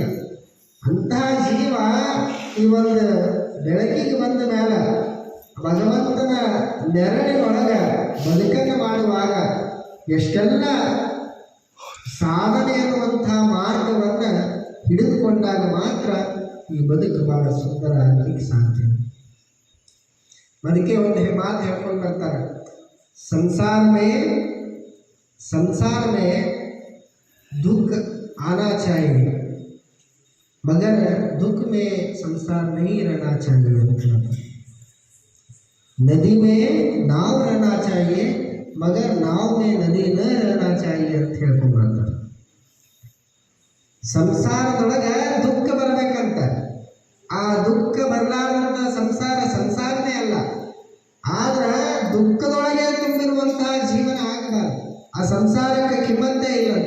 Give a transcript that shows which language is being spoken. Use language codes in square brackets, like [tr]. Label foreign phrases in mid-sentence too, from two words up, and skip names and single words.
[kn] ಅಂತಹ ಜೀವ ಈ ಒಂದು ಬೆಳಕಿಗೆ ಬಂದ ಮೇಲೆ ಭಗವಂತನ ನೆರಳಿನೊಳಗೆ ಬದುಕನ್ನು ಮಾಡುವಾಗ ಎಷ್ಟೆಲ್ಲ ಸಾಧನೆ ಎನ್ನುವಂಥ ಮಾರ್ಗವನ್ನು ಹಿಡಿದುಕೊಂಡಾಗ ಮಾತ್ರ ಈ ಬದುಕು ಬಹಳ ಸುಂದರ ಆಗಲಿಕ್ಕೆ ಸಾಧ್ಯ. ಅದಕ್ಕೆ ಒಂದು ಮಾತು ಹೇಳ್ಕೊಂಡು ಬರ್ತಾರೆ, [hi] संसार में दुख आना चाहिए मगर दुख में संसार नहीं रहना चाहिए. नदी में नाव रहना चाहिए मगर नाव में नदी न रहना चाहिए [kn] ಅಂತ ಹೇಳ್ಕೊಂಡ್ಬರ್ತಾರೆ. ಸಂಸಾರದೊಳಗೆ ದುಃಖ ಬರಬೇಕಂತ, ಆ ದುಃಖ ಬರಲಾರಂತ ಸಂಸಾರನೇ ಅಲ್ಲ, ಆದ್ರೆ ದುಃಖದೊಳಗೆ ತುಂಬಿರುವಂತಹ ಜೀವನ ಆಗಬಾರ್ದು. ಆ ಸಂಸಾರಕ್ಕೆ ಕಿಮ್ಮತ್ತೇ ಇಲ್ಲಂತ.